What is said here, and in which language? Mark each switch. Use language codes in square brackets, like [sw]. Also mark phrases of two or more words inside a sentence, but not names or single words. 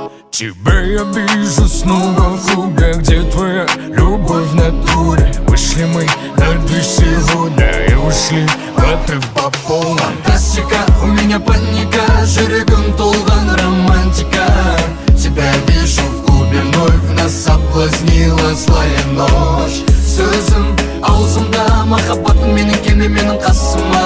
[ru] Тебя я вижу снова в клубе, где твоя любовь в натуре. Вышли мы на 2 сегодня и ушли в отрыв по полной. Фантастика, у меня паника, [kk] жүрегім толған романтика. [ru] Тебя вижу в клубе вновь, нас соблазнила злая ночь. [kk] Сөзім аузымда, махаббатым менің келме менің қасыма.